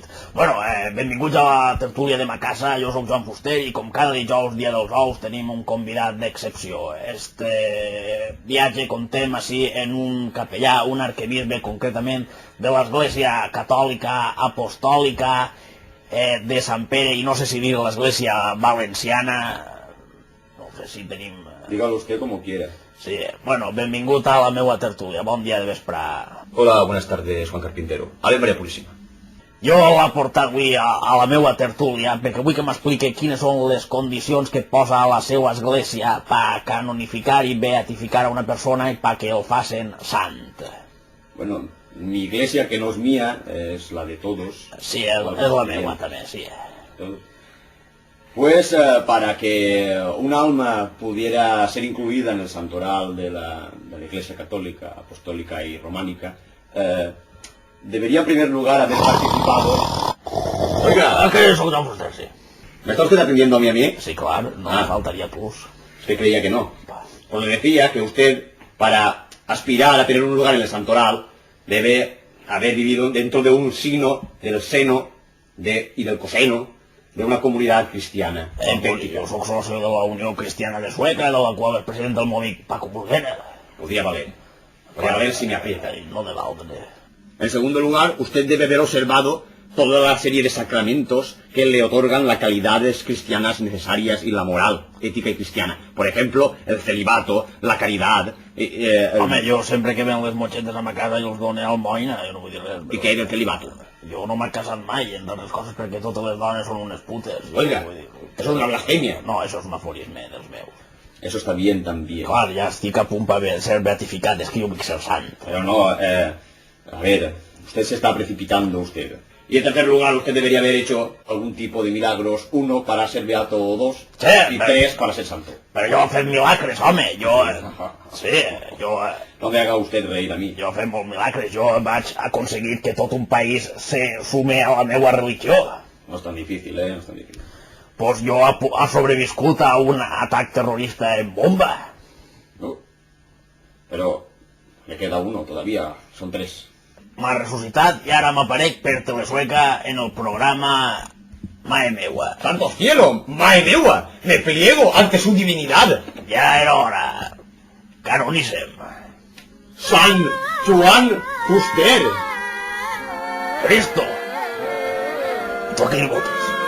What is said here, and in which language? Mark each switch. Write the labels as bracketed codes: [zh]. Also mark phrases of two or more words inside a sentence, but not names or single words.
[ca] Bueno, benvinguts a la tertúlia de ma casa, jo soc Joan Fuster i com cada dijous, dia dels ous, tenim un convidat d'excepció. Este viatge contem així en un capellà, un arquebisbe concretament de l'Església Catòlica Apostòlica de Sant Pere i no sé si dir l'Església Valenciana, no sé si tenim... [es] Dígalo usted como quiera. [ca] Sí, bueno, benvingut a la meua tertúlia, bon dia de vespre. [es] Hola, buenas tardes, Juan Carpintero. Ave María Purísima. [ca] Jo l'he portat avui a la meua tertúlia perquè vull que m'expliqui quines són les condicions que posa a la seva església per canonificar i beatificar a una persona i perquè el facin sant. [es] Bueno, mi iglesia, que no es mía, es la de todos. [ca] Sí, és la meua també, sí. [es] Pues para que un alma pudiera ser incluida en el santoral de la Iglesia Católica, Apostólica y Románica, debería en primer lugar haber participado... Oiga, ¿qué es lo usted, sí? ¿Me está usted atendiendo a mí? Sí, claro, no me faltaría plus. Usted creía que no. Pues le decía que usted, para aspirar a tener un lugar en el santoral, debe haber vivido dentro de un signo del seno y del coseno de una comunidad cristiana. [ca] Jo soc soci de la Unió Cristiana de Sueca, de la qual és president del meu amic Paco Burguera. [es] Podría valer. Podría valer si me aprieta. No me valdré. En segundo lugar, usted debe haber observado toda la serie de sacramentos que le otorgan las calidades cristianas necesarias y la moral ética y cristiana. Por ejemplo, el celibato, la caridad... [ca] Home, jo sempre que ven les motxetes a ma casa i els dono almoina, jo no vull dir res. I què és el celibato? Jo no m'he casat mai, entre les coses, perquè totes les dones són unes putes. [es] Oiga, eso es una blasfemia. [ca] No, això és un aforisme dels meus. [es] Eso está bien también. [ca] Clar, ja estic a punt per ser beatificat, és que jo vull ser sant. [es] Pero no, a ver, usted se está precipitando usted. Y en tercer lugar, usted debería haber hecho algún tipo de milagros, 1 para ser beato o 2, sí, y 3 para ser santo. [ca] Però jo he fet milagres, home, jo... Sí, jo... [es] No me haga usted reír a mí. [ca] Jo he fet molts milagres, jo vaig aconseguir que tot un país se sume a la meva religió. [es] No es tan difícil, no es tan difícil. [ca] Pues jo he sobreviscut a un atac terrorista en bomba. [es] No, pero me queda uno todavía, son 3. [ca] M'ha ressuscitat i ara m'aparec per Telesueca en el programa Mae Meua. [es] ¡Santo cielo! ¡Mae meua! ¡Me pliego ante su divinidad! [ca] Ja era hora. Canonicem. [es] ¡San Juan Fuster! [ca] Cristo. Tu a qui el votes?